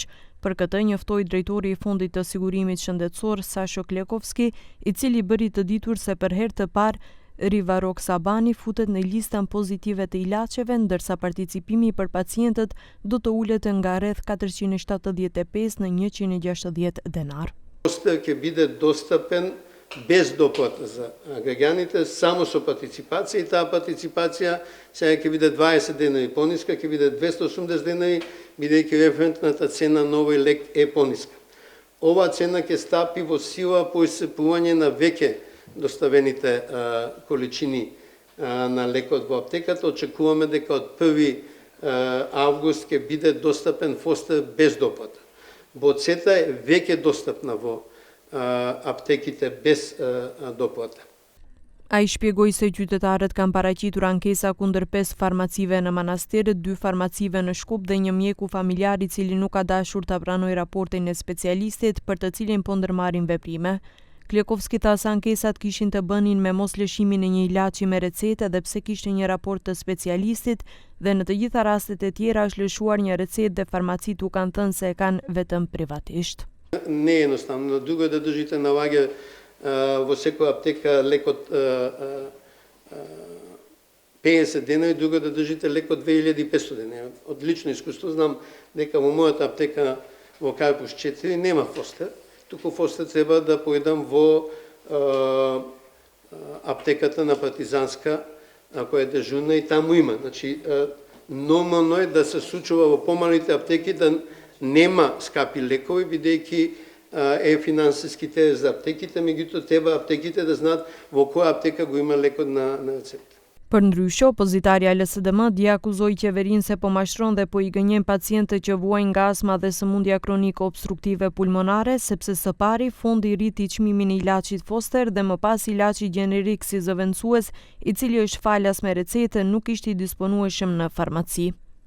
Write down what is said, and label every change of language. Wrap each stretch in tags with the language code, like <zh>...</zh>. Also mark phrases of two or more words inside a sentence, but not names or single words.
<sq>Për këtë njoftoi drejtori i Fondit të Sigurimit Shëndetësor Sasho Klekovski, i cili bëri të ditur se për herë të parë Rivaroxabani futet në listën pozitive të ilaçeve, ndërsa participimi për pacientët do të ulet nga rreth 475 në 160 деnar.</sq> <mk>Foster ќе биде достапен без доплата за граѓаните, само со партиципација, и таа партиципација сега ќе биде 20 денари пониска, ќе биде 280 денари, бидејќи референтната цена на овој лек е пониска. Оваа цена ќе стапи во сила по исцрпување на веќе доставените количини на лекот во аптеката. Очекуваме дека од 1 август ќе биде достапен Фостер без доплата. Боцета е веќе достапна во аптеките без доплата.</mk> <sq>Ai shpjegoi se qytetarët kanë paraqitur ankesa kundër 5 farmacive në Manastir, 2 farmacive në Shkup dhe një mjeku familjar i cili nuk ka dashur ta pranojë raportin e specialistit për të cilin po ndërmarrin veprime. Klekovski tha se ankesat kishin të bënin me mos lëshimin e një ilaçi me recetë dhe pse kishte një raport të specialistit dhe në të gjitha rastet e tjera është lëshuar një recetë dhe farmacitë u kanë thënë se e kanë vetëm privatisht.</sq> <mk>Не е едноставно, друго е да држите на лагер во секоја аптека лекот 50 денари, друго е да држите лекот 2500 денари. Од лично искуство знам дека во мојата аптека во Карпуш 4 нема Фостер. Туку Фостер треба да појдам во аптеката на Партизанска, која е дежурна, и таму има. Значи, нормално е да се случува во помалите аптеки да нема скапи лекови, бидејќи е финансиски терет за аптеките, меѓутоа треба аптеките да знаат во која аптека го има лекот на рецепт.</mk> <sq>Përndryshe, opozitarja LSDM dje akuzoi qeverinë se po mashtron dhe po i gënjen pacientët që vuajnë nga astma dhe sëmundja kronike obstruktive pulmonare, sepse së pari fondi rriti çmimin e ilaçit Foster dhe më pas ilaçi gjenerik si zëvendësues, i cili është falas me recetë, nuk ishte i disponueshëm në farmaci.</sq>